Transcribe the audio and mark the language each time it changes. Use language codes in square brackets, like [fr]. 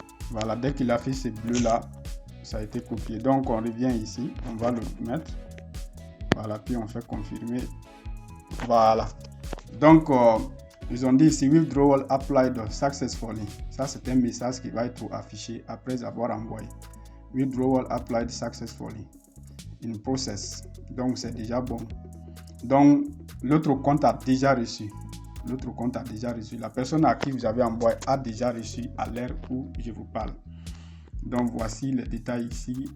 [fr] Voilà, dès qu'il affiche ce bleu là, ça a été copié. Donc on revient ici, on va le mettre. Voilà, puis on fait confirmer. Voilà. Donc ils ont dit ici [en] Withdrawal applied successfully. [fr] Ça c'est un message qui va être affiché après avoir envoyé. [en] Withdrawal applied successfully in process. [fr] Donc c'est déjà bon. Donc l'autre compte a déjà reçu. L'autre compte a déjà reçu. La personne à qui vous avez envoyé a déjà reçu à l'heure où je vous parle. Donc voici les détails ici.